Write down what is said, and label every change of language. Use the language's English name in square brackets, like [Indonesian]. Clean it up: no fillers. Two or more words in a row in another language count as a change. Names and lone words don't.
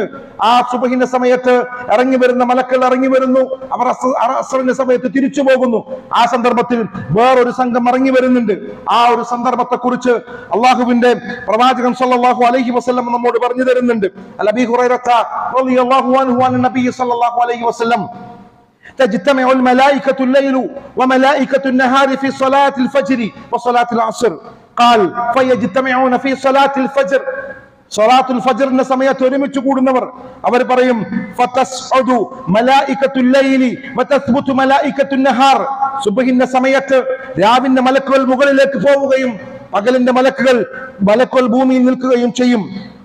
[Malayalam] ആ സുബ്ഹിന്റെ സമയത്ത് ഇറങ്ങി വരുന്ന മലക്കുകൾ ഇറങ്ങി വരുന്നു, അവർ അസറിന്റെ സമയത്ത് തിരിച്ചു പോകുന്നു. ആ സന്ദർഭത്തിൽ വേറൊരു സംഘം ഇറങ്ങി വരുന്നുണ്ട്. ആ ഒരു സന്ദർഭത്തെ കുറിച്ച് അള്ളാഹുവിന്റെ പ്രവാചകൻ [Arabic] صلى الله عليه وسلم [Malayalam] നമ്മോട് പറഞ്ഞു തരുന്നുണ്ട്. [Arabic] أبي هريرة رضي الله عنه عن النبي صلى الله عليه وسلم تجتمع الملائكة الليل وملائكة النهار في صلاة الفجر وصلاة العصر قال فيجتمعون في صلاة الفجر, صلاة الفجر [Malayalam] സമയത്ത് ഒരുമിച്ച് കൂടുന്നവർ അവർ പറയും, [Arabic] فتصعد ملائكة الليل وتثبت ملائكة النهار, [Malayalam] സുബ്ഹിന്റെ സമയത്ത് രാവിന്റെ മലക്കുകൾ മുകളിലേക്ക് പോവുകയും പകലിന്റെ മലക്കുകൾ ഭൂമിയിൽ നിൽക്കുകയും ചെയ്യും.